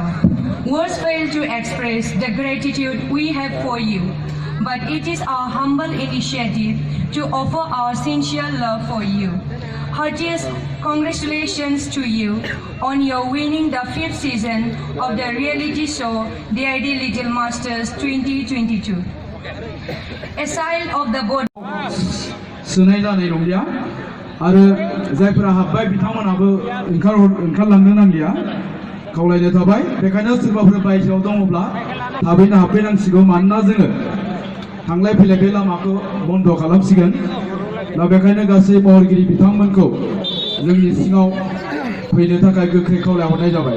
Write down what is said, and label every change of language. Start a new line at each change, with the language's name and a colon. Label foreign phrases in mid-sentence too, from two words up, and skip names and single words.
English: Words fail to express the gratitude we have for you, but it is our humble initiative to offer our sincere love for you. Heartiest congratulations to you on your winning the 5th season of the reality show DID Little Masters 2022. A child of the board.
Bodo: सोनाय जानाय नंलिया आरो जायफोरा हाबबाय बिथांमोनाबो ओंखारलांनो नांलिया खावलायनो थाबाय बेखायनो सोरबाफोर बायजोआव दङब्ला थाबैनो हाबफैनांसिगौ मानोना जोङो थांलाय फैलाय बे लामाखौ बन्द खालामसिगोन दा बेखायनो गासै महरगिरि बिथांमोनखौ जोंनि सिङाव फैनो थाखाय गोख्रै खावलायहरनाय जाबाय।